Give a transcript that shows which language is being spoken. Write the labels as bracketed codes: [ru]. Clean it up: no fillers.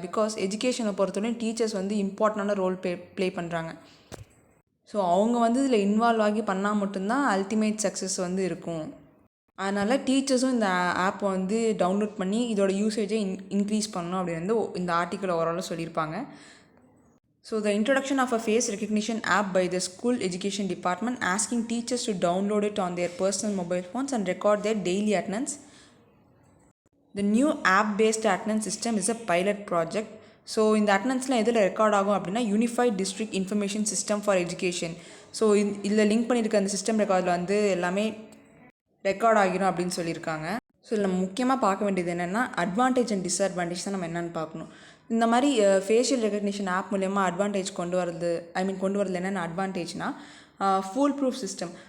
[ta] Because எஜுகேஷனை பொறுத்தவரையும் teachers வந்து இம்பார்ட்டண்டான ரோல் ப்ளே பண்ணுறாங்க. ஸோ அவங்க வந்து இதில் இன்வால்வ் ஆகி பண்ணால் மட்டும்தான் அல்டிமேட் சக்ஸஸ் வந்து இருக்கும். அதனால் டீச்சர்ஸும் இந்த ஆப்பை வந்து டவுன்லோட் பண்ணி இதோட யூசேஜை இன்க்ரீஸ் பண்ணணும் அப்படின்னு வந்து இந்த ஆர்டிக்கல் ஓவராலாக சொல்லியிருப்பாங்க. [en] So the introduction of a face recognition app by the school education department asking teachers to download it on their personal mobile phones and record their daily attendance. The new app-based attendance system is a pilot project. [ta] So இந்த அட்டனன்ஸ்லாம் எதில் record ஆகும் அப்படின்னா unified district information system for education. So இதில் link பண்ணியிருக்க அந்த system ரெக்கார்டில் வந்து எல்லாமே ரெக்கார்ட் ஆகிடும் அப்படின்னு சொல்லியிருக்காங்க. ஸோ இதில் நம்ம முக்கியமாக பார்க்க வேண்டியது என்னென்னா அட்வான்டேஜ் அண்ட் டிஸ்அட்வான்டேஜ் தான் நம்ம என்னென்னு பார்க்கணும். இந்த மாதிரி ஃபேஷியல் ரெகக்னிஷன் ஆப் மூலயமா அட்வான்டேஜ் கொண்டு வரது என்னென்ன அட்வான்டேஜ்னால் ஃபுல் ப்ரூஃப் சிஸ்டம்.